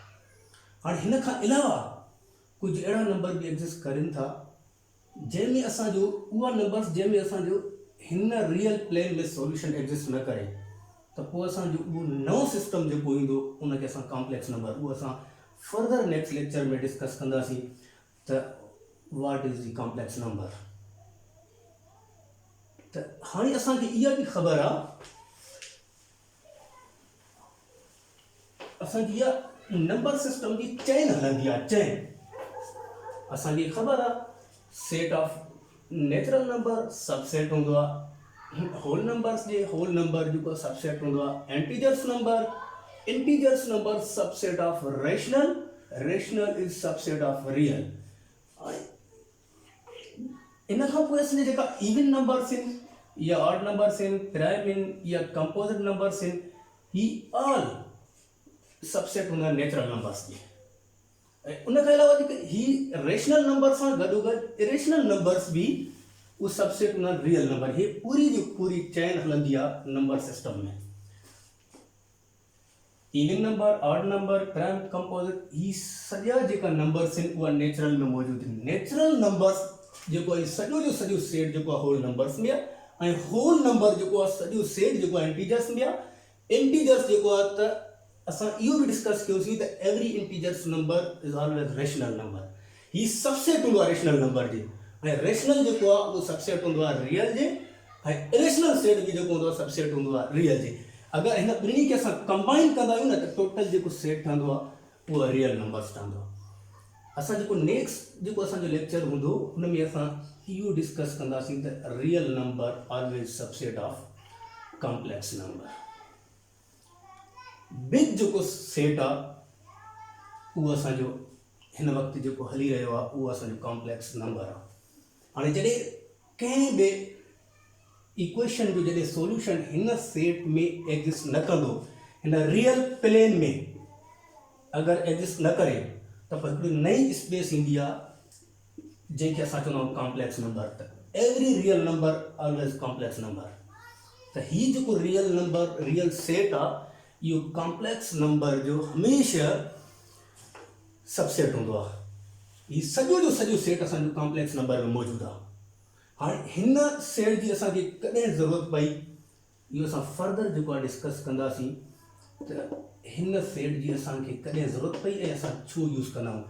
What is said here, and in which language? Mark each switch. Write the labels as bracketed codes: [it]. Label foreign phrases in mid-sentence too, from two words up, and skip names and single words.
[sd] हाणे हिन खां अलावा कुझु अहिड़ा नंबर बि एग्ज़िस्ट करनि था जंहिंमें असांजो उहा नंबर्स जंहिंमें असांजो हिन [en] real plane [sd] में सॉल्यूशन एग्ज़िस्ट न करे, त पोइ असांजो उहो नओं सिस्टम जेको ईंदो उनखे असां [en] complex number, [sd] उहो असां [en] further next lecture [sd] में डिस्कस कंदासीं त [en] what is the complex number. [sd] त हाणे असांखे इहा बि ख़बर आहे, असांजी इहा नंबर सिस्टम जी चेन हलंदी आहे, चेन। असांखे ख़बर आहे [en] set of natural number subset [sd] हूंदो आहे, [en] whole numbers [sd] जे [en] whole number [sd] जेको सबसेट हूंदो आहे, [en] integers number integers number subset of rational, rational is subset of real. [sd] इन खां पोइ असांजे जेका [en] even numbers [sd] आहिनि या [en] odd numbers [sd] आहिनि, प्राइम आहिनि या [en] composite numbers [sd] आहिनि, ही [en] all subset [sd] हूंदा [en] natural numbers [sd] जी। ऐं उन खां अलावा जेके ही [en] rational number [sd] सां गॾोगॾु [en] irrational numbers [sd] बि उहो सबसेट हूंदा [en] real number. [sd] ही पूरी जी पूरी चैन हलंदी आहे [en] number system [sd] में। [en] even number, odd number, prime, composite, [sd] ही सॼा जेका नंबर्स आहिनि उहा नेचुरल में मौजूदु आहिनि। [en] natural numbers [sd] जेको आहे सॼो जो सॼो सेट जेको आहे [en] whole numbers [sd] में आहे, ऐं [en] whole number [sd] जेको आहे सॼो सेट जेको आहे इंटीजर्स में आहे। इंटीजर्स जेको आहे त असां इहो बि डिस्कस कयोसीं त [en] every integers number is always rational number. [sd] ही सबसेट हूंदो आहे [en] rational number [sd] जे, ऐं रेशनल जेको आहे उहो सबसेट हूंदो आहे रियल जे, ऐं इरेशनल सेट बि जेको हूंदो आहे सबसेट हूंदो आहे रियल जे। अगरि हिन ॿिन्ही खे असां कंबाइन कंदा आहियूं न त टोटल जेको सेट ठहंदो आहे उहो [en] real numbers [sd] ठहंदो आहे। असां जेको नेक्स्ट जेको असांजो लेक्चर हूंदो हुन में असां इहो डिस्कस कंदासीं त [en] real number always subset of complex number. [sd] बिग जेको सेट आहे उहो असांजो हिन वक़्तु जेको हली रहियो आहे उहो असांजो [en] complex number [sd] आहे। हाणे जॾहिं कंहिं बि इक्वेशन जो जॾहिं सोल्यूशन हिन सेट में एग्जिस्ट न कंदो, हिन [en] real plane [sd] में अगरि एग्जिस्ट न करे त पोइ हिकिड़ी नई स्पेस ईंदी आहे जंहिंखे असां चवंदा आहियूं [en] complex number. त every real number always complex number. [sd] त हीउ जेको [en] real number, real set [sd] आहे, इहो [en] complex number [sd] जो हमेशह सबसेट हूंदो आहे। हीउ सॼो जो सॼो सेट असांजो [en] complex number [sd] में मौजूदु आहे। हाणे हिन सेट जी असांखे कॾहिं ज़रूरत पई, इहो असां फर्दर जेको आहे डिस्कस कंदासीं त हिन सेट जी असांखे कॾहिं ज़रूरत पई ऐं असां छो यूज़ कंदा आहियूं।